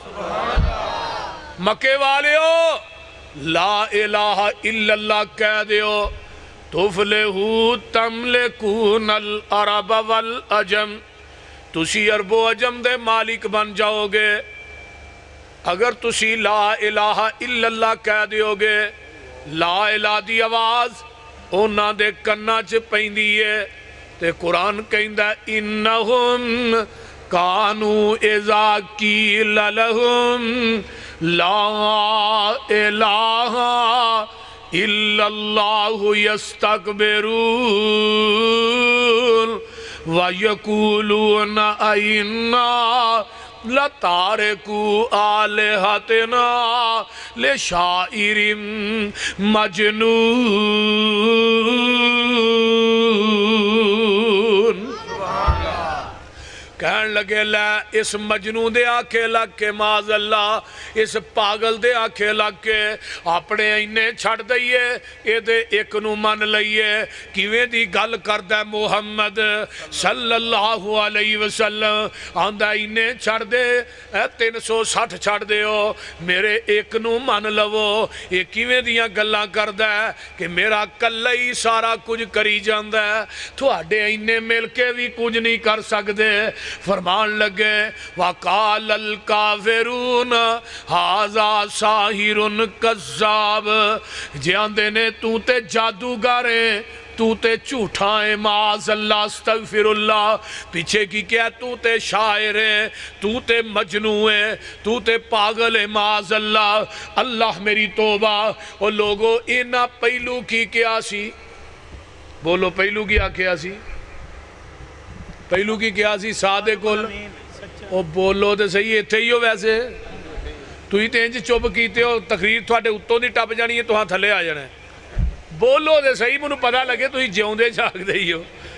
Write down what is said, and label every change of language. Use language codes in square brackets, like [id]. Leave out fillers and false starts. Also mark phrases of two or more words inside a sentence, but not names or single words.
[pa] مکے والے ہو [ar] لا الہ الا اللہ [pa] کہہ دیو [ar] تفلحو تملکون العرب والعجم [pa] تسی عرب و عجم دے مالک بن جاؤ گے اگر تسی [ar] لا الہ الا اللہ [pa] کہہ دیو گے. [ar] لا الہ [pa] دی آواز اونا دے کنہ چ پیندی ہے تے قرآن کہندا [ar] انہم کانو اذا قیل لہم لا الہ الا اللہ یستکبرون وَيَقُولُونَ أَئِنَّا لَتَارِكُو آلِهَتِنَا لِشَاعِرٍ مَجْنُونَ. [pa] کہن لگے لے اس مجنون دے آکھے لگ کے [ar] معاذ اللہ [pa] اس پاگل دے آکھے لگ کے اپنے اینے چھڑ دئیے اے دے ایک نو من لئیے کیویں دی گل کردہ محمد [ar] صلی اللہ علیہ وسلم [pa] آندہ اینے چھڑ دے 360 چھڑ دے ہو میرے ایک نو من لو یہ کیویں دیاں گلاں کردہ کہ میرا کلہی سارا کچھ کری جاندہ تو آڈے اینے مل کے بھی کچھ نہیں کر سکدے. فرمان لگے [ar] وَقَالَ الْكَافِرُونَ هَذَا سَاحِرٌ كَذَّابٌ [pa] جاندے نے تو تے جادوگاریں تو تے جھوٹائیں [ar] معاذ اللہ استغفر اللہ [pa] پیچھے کی کیا تو تے شاعر ہے تو تے مجنون ہے تو تے پاگل ہے [ar] معاذ اللہ. [pa] اللہ میری توبہ اور لوگوں اینا پہلو کی کیا سی بولو پہلو کیا کیا سی پہلو کی کیا سی سادے کل او بولو دے صحیح اتھے ہی ہو ویسے تو ہی تینج چوب کیتے ہو تقریر تھوڑے اتوں دی ٹپ جانی ہے تو ہاں تھلے آ جانا ہے بولو دے صحیح منو پتہ لگے تو ہی جیوں دے جاگ دے ہی ہو.